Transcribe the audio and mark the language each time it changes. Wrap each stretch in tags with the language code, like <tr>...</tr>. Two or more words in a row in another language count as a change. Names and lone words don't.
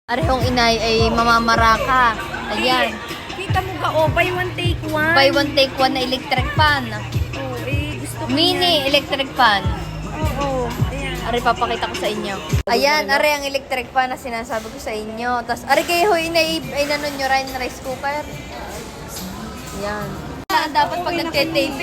<tl>Arehong inay ay mamamaraka. Ayan. Kita mo ka,</tl> <en>buy one take one. Buy one take one</en> <tl>na electric fan. Gusto ko</tl> <en>Mini electric fan.</en> <tl>Oo, ayan. Ari, papakita ko sa inyo. Ayan, ari ang electric fan na sinasabi ko sa inyo. Tapos, ari kayo ay nanon nyo rin</tl> <en>rice cooker.</en> <tl>Ayan. Dapat pag nagte-taping.</tl>